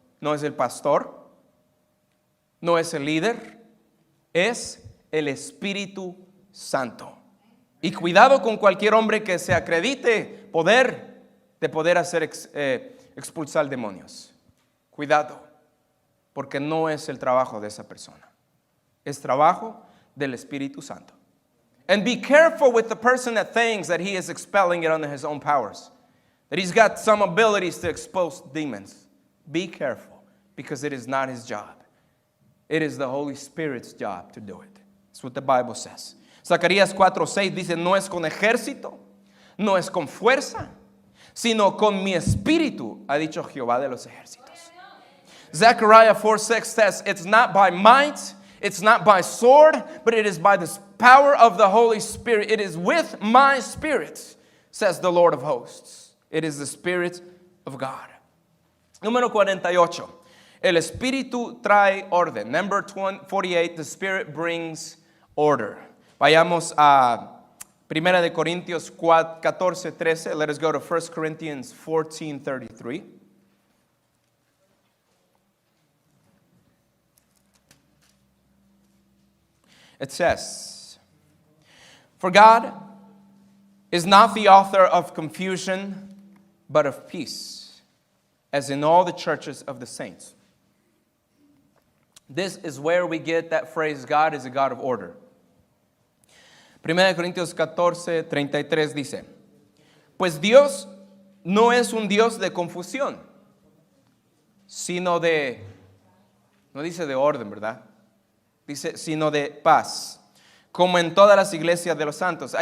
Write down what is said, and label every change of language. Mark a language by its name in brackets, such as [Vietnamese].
[Spanish] No es el pastor, no es el líder, es el Espíritu Santo. Y cuidado con cualquier hombre que se acredite de poder hacer expulsar demonios. Cuidado, porque no es el trabajo de esa persona. Es trabajo del Espíritu Santo. [English] And be careful with the person that thinks that he is expelling it under his own powers. That he's got some abilities to expose demons. Be careful, because it is not his job. It is the Holy Spirit's job to do it. That's what the Bible says. [Spanish] Zacarías 4:6 dice, no es con ejército, no es con fuerza, sino con mi espíritu, ha dicho Jehová de los ejércitos. [English] Zechariah 4:6 says, it's not by might, it's not by sword, but it is by the power of the Holy Spirit. It is with my spirit, says the Lord of hosts. It is the Spirit of God. [Spanish] Número 48. El Espíritu trae orden. [English] Number 48, the Spirit brings order. [Spanish] Vayamos a 1 de Corintios 14:13. [English] Let us go to 1 Corinthians 14:33. It says, for God is not the author of confusion, but of peace, as in all the churches of the saints. This is where we get that phrase, God is a God of order. [Spanish] 1 Corintios 14:33 dice, pues Dios no es un Dios de confusión, sino de, no dice de orden, ¿verdad? Dice, sino de paz, como en todas las iglesias de los santos.